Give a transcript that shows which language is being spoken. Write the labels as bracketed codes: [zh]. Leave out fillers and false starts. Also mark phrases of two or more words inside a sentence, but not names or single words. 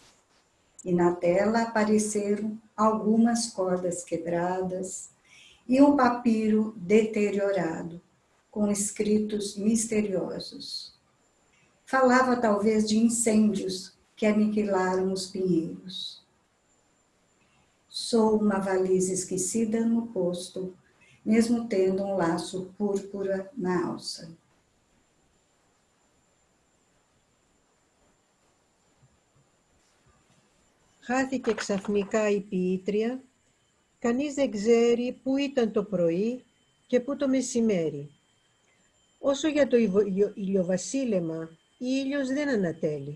[pt] E na tela apareceram algumas cordas quebradas e um papiro deteriorado, com escritos misteriosos. Falava talvez de incêndios que aniquilaram os pinheiros. Sou uma valise esquecida no posto, mesmo tendo um laço púrpura na alça. [el] Χάθηκε ξαφνικά η ποιήτρια, κανείς δεν ξέρει πού ήταν το πρωί και πού το μεσημέρι. Όσο για το ηλιοβασίλεμα, ήλιος δεν ανατέλει.